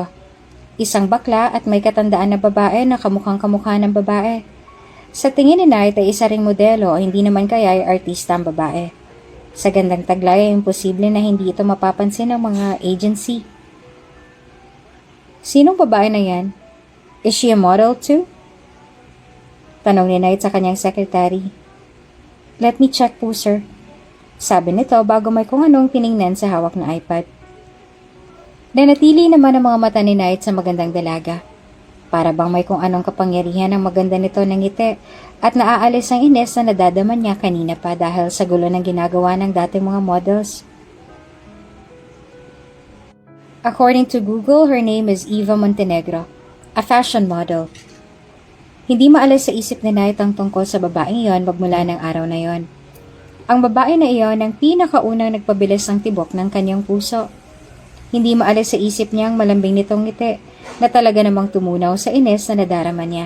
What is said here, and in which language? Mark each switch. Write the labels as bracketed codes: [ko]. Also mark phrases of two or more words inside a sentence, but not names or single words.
[tl] Isang bakla at may katandaan na babae na kamukhang-kamukha ng babae. Sa tingin ni Knight ay isa ring modelo o hindi naman kaya ay artista ang babae. Sa gandang taglay ay imposible na hindi ito mapapansin ng mga agency. "Sinong babae na yan? [en] Is she a model too?" [tl] Tanong ni Knight sa kanyang secretary. [en] "Let me check po, sir." [tl] Sabi nito bago may kung anong tiningnan sa hawak na iPad. Nanatili naman ang mga mata ni Knight sa magandang dalaga. Para bang may kung anong kapangyarihan ang maganda nito ng ngiti at naaalis ang ines na nadadaman niya kanina pa dahil sa gulo ng ginagawa ng dating mga models. [en] According to Google, her name is Eva Montenegro, a fashion model. [tl] Hindi maalis sa isip ni Knight ang tungkol sa babaeng iyon magmula ng araw na iyon. Ang babae na iyon ang pinakaunang nagpabilis ng tibok ng kanyang puso. Hindi maalis sa isip niya ang malambing nitong ngiti na talaga namang tumunaw sa ines na nadarama niya.